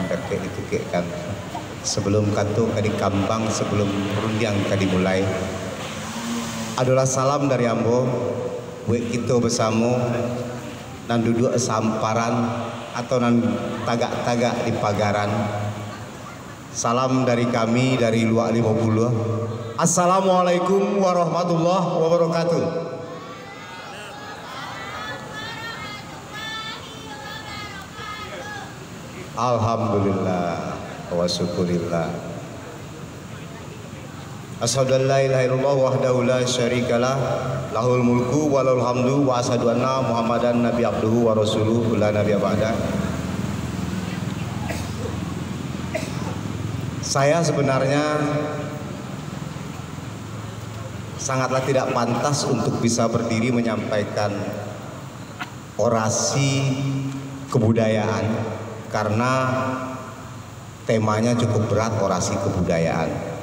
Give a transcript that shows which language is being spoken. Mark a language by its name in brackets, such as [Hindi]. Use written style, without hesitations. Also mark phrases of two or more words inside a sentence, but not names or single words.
[Minangkabau] kayak ditukikkan sebelum kantung kadi kambang sebelum rundiang kadi mulai adalah salam dari ambo buat kita bersama nan duduk samparan atau nan tagak-tagak di pagaran. [Indonesian] Salam dari kami dari Luak 50. [Arabic] السلام عليكم ورحمة الله وبركاته. الحمد لله والشكر لله. أشهد أن لا إله إلا الله وحده لا شريك له له الملك وله الحمد وأشهد أن محمدا نبي عبده ورسوله لا نبي بعد. [Indonesian] Saya sebenarnya sangatlah tidak pantas untuk bisa berdiri menyampaikan orasi kebudayaan karena temanya cukup berat, orasi kebudayaan.